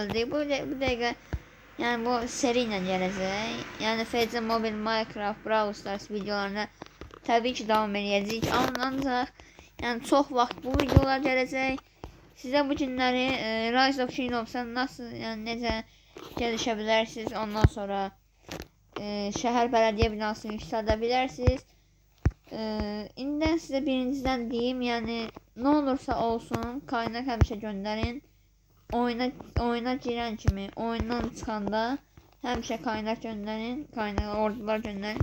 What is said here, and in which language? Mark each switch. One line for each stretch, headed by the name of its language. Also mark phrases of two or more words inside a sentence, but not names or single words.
Turkish: Bu dakika yani bu seriyle gelecek. Yani FC Mobile, Minecraft, Brawl Stars videolarına tabii ki devam edeceğiz. Ancak yani çok vaxt bu videolar gelecek.
Azerbaijani: Size bu günləri Rise of Kingdoms'dan nasıl yani necə gelişə bilərsiniz, ondan sonra şəhər bələdiyyə binasını yüksəldə bilərsiniz. İndi sizə birinciden deyim, yəni nə olursa olsun kaynak həmişə göndərin. Oyuna girən kimi, oyundan çıxanda həmişə kaynak göndərin, ordular göndərin.